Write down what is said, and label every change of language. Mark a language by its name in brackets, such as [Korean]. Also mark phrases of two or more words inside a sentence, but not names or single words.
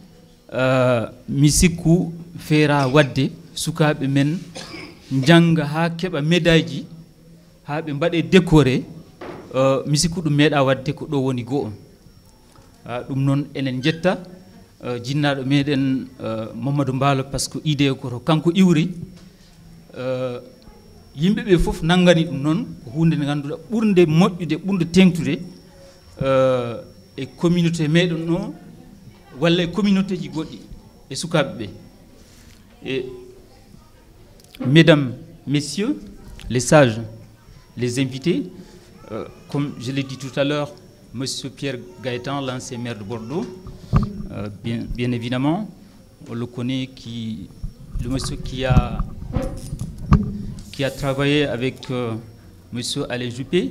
[Fula] misikku feera wadde sukaɓe men janga ha keɓa médaille ji ha ɓe mbaɗe décoré misikku ɗum meeɗa wadde ko ɗo woni goo ɗum noon enen jetta jinnaɗo meɗen Mamadou Mballo par ce que idée koto kanko iwri yimɓeɓe foof nanggani ɗum noon ko hunde nde ganduɗa ɓurde moƴƴude ɓurde tengtude e communauté meɗen o walla e communauté ji goɗɗi e sukaɓe ɓe [French] et mesdames, messieurs, les sages, les invités, comme je l'ai dit tout à l'heure, monsieur Pierre Gaëtan, l'ancien maire de Bordeaux, bien évidemment, on le connaît, le monsieur qui a travaillé avec monsieur Alain Juppé.